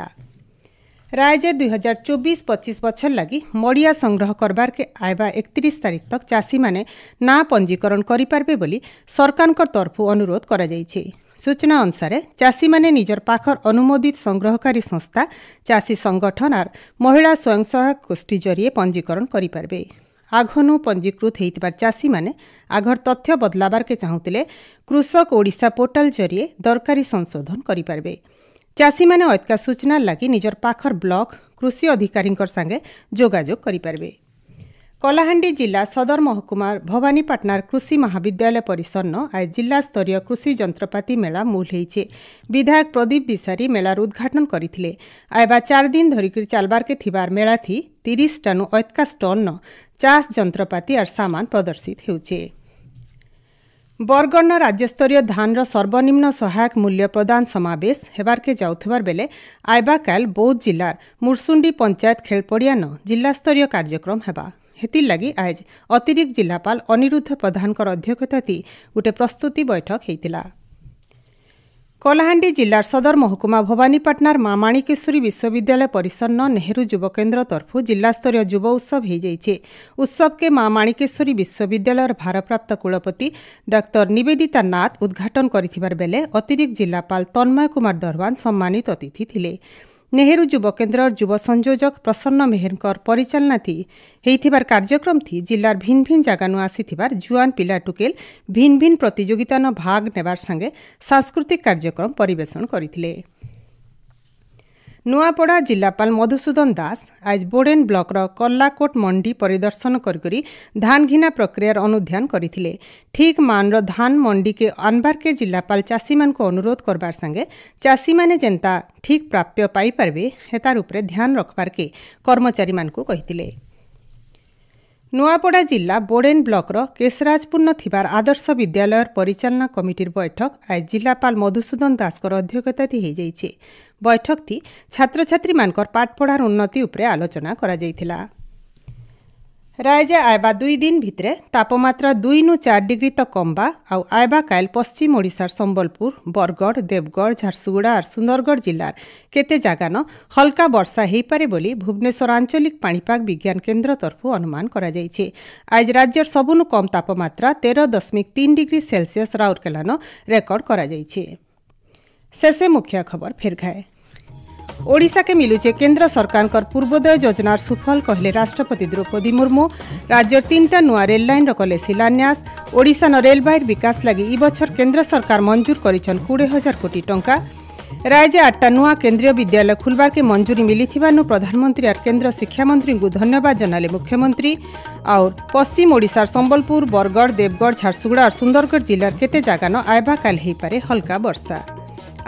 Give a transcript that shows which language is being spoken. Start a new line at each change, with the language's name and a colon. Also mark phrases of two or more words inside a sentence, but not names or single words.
Sambalpuri: राज्य 2024-25 बछर लगी मड़िया संग्रह करबार के आयबा 31 तारिख तक चाषी माने ना पंजीकरण करि पारबे बोली सरकार तरफु अनुरोध करा जाइछे। सूचना अनुसार चाषी माने निजर पाखर अनुमोदित संग्रहकारी संस्था, चाषी संगठन और महिला स्वयं सहायक गोष्ठी जरिए पंजीकरण करि पारबे। आघनु पंजीकृत होइतिबार चाषी माने आघर तथ्य बदलाबार के चाहुतिले कृषक ओडिशा पोर्टल जरिए दरकारी संशोधन करि पारबे। चाषी माने ऐतका सूचना लगी निजर पाखर ब्लॉक कृषि अधिकारी संगे जोगाजोग करि पारबे। कलाहांडी जिला सदर महकुमा भवानीपाटनार कृषि महाविद्यालय परिसर आज जिला स्तरीय कृषि जंत्रपाति मेला मूल होइछे। विधायक प्रदीप दिसारी मेलार उद्घाटन करथिले। आयबा 4 दिन धरिक चालबार के थिबार मेला थी 30 टानु ऐतका स्टल न 50 जंत्रपाति और सामान प्रदर्शित हेउछे। बरगढ़ राज्यस्तरीय धान सर्वनिम्न सहायक मूल्य प्रदान समावेश हेबार के जाउथबार बेले आयबा काल बौद्ध जिलार मुरसुंडी पंचायत खेलपड़िया न जिलास्तरीय कार्यक्रम हेबा। हेतिर लगी आज अतिरिक्त जिलापाल अनिरुद्ध प्रधानकर अध्यक्षता थी गोटे प्रस्तुति बैठक हेतिला। कलाहांडी जिलार सदर महकुमा भवानीपाटनार माँ माणिकेश्वरी विश्वविद्यालय परिसर न नेहरू युव केन्द्र तरफु जिलास्तरीय युव उत्सव हो जाइछे। उत्सव के माँ माणिकेश्वरी विश्वविद्यालय भारप्राप्त कुलपति डॉक्टर निवेदिता नाथ उद्घाटन करिथिबार बेले अतिरिक्त जिलापाल तन्मय कुमार दरवान सम्मानित अतिथि थिले। नेहरू युव केन्द्र युव संयोजक प्रसन्न मेहरकर परिचालना थी हेइथिबार कार्यक्रम थी जिलार भिन्न भिन्न जगानु आसीथिबार जुआन पिला टुकेल भिन्न भिन्न प्रतियोगिता न भाग नेबार संगे सांस्कृतिक कार्यक्रम परिवेषण करिथिले। नुआपड़ा जिलापाल मधुसूदन दास आज बोडेन ब्लॉक कल्लाकोट मंडी परिदर्शन करी धान घिना प्रक्रियार अनुध्यान करथिले। ठीक मानर धान मंडी के आनबार के जिलापाल चाषी मान को अनुरोध करबार संगे चाषी माने जेंता ठीक प्राप्य पाई पारबे हेतार उपरे ध्यान रखबार के कर्मचारी मान को कहिथिले। नुआपड़ा जिला बोडेन ब्लॉक केशराजपुर थिबार आदर्श विद्यालय परिचालना कमिटीर बैठक आज जिलापाल मधुसूदन दासकर अध्यक्षता हो जाइछे। बैठक थी छात्र छात्री मानकर पाठपढ़ार उन्नति उपरे आलोचना करा जाइथिला। राज्य आयबा 2 दिन भितरे तापमात्रा 2 नु 4 डिग्री तक कमबा आउ आयबा काल पश्चिम ओडिशार संबलपुर, बरगढ़, देवगढ़, झारसुगुड़ा और सुंदरगढ़ जिलार केते जागा न हल्का वर्षा हेई पारे बोली भुवनेश्वर आंचलिक पाणीपाग विज्ञान केन्द्र तरफु अनुमान करा जाइछे। आज राज्यर सबुनु कम तापमात्रा 13.3
English: डिग्री सेल्सियस
Sambalpuri: राउरकेला न रेकर्ड करा जाइछे। शेषे मुख्य खबर फेर घाए। ओडिशा के मिलुचे केंद्र सरकार पूर्वोदय योजनार सुफल कहले राष्ट्रपति द्रौपदी मुर्मू। राज्य 3टा नुआ रेल लाइन कले शिलान्यास। ओडिशा न रेलबाईर विकास लगी ई बछर केंद्र सरकार मंजूर करिछन 20,000 कोटी टंका। राज्य 8टा नुआ केंद्रीय विद्यालय खुलबार के मंजूरी मिलिथिबानु प्रधानमंत्री और केंद्र शिक्षा मंत्री को धन्यवाद जनाले मुख्यमंत्री। और पश्चिम ओडिशार संबलपुर, बरगढ़, देवगढ़, झारसुगुड़ा और सुंदरगढ़ जिलार केते जागा न आयबा काल हेई पारे हल्का वर्षा।